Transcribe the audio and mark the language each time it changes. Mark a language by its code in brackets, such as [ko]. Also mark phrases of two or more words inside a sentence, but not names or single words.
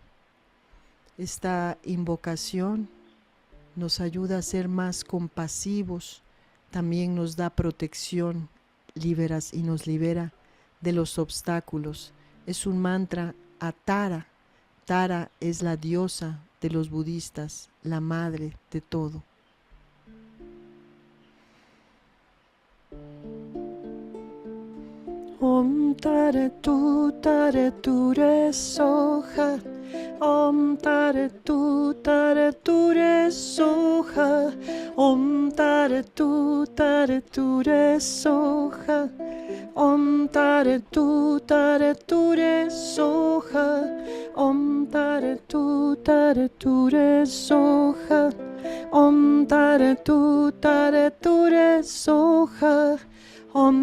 [es] Esta invocación nos ayuda a ser más compasivos, también nos da protección, y nos libera de los obstáculos. Es un mantra a Tara. Tara es la diosa de los budistas, la madre de todo. [sa] Om Tare Tu Tare Ture Soha, Om Tare Tu Tare Ture Soha, Om Tare Tu Tare Ture Soha, Om Tare Tu Tare Ture Soha, Om Tare Tu Tare Ture Soha, Om Tare Tu Tare Ture Soha,